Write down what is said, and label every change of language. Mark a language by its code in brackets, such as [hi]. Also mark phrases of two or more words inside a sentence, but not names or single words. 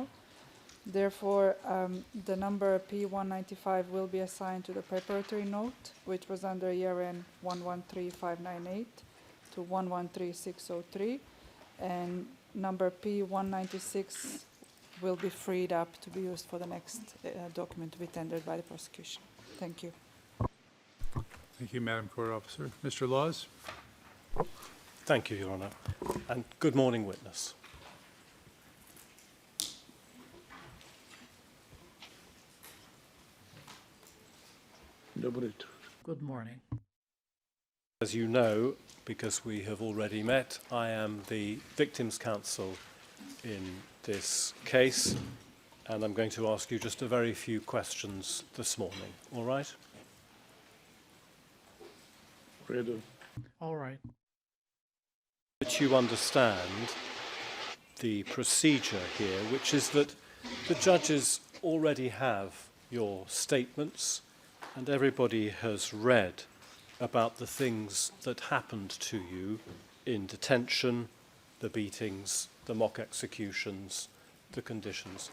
[en] Therefore, the number P195 will be assigned to the preparatory note, which was under ERN 113598 to 113603, and number P196 will be freed up to be used for the next document to be tendered by the prosecution. Thank you. Thank you, Madam Court Officer. Mr. Laws? Thank you, Your Honor. And good morning, witness. [hr] Dobro jutro. [en] Good morning. As you know, because we have already met, I am the victim's counsel in this case, and I'm going to ask you just a very few questions this morning. All right? [hr] U redu. [en] All right. That you understand the procedure here, which is that the judges already have your statements and everybody has read about the things that happened to you in detention, the beatings, the mock executions, the conditions.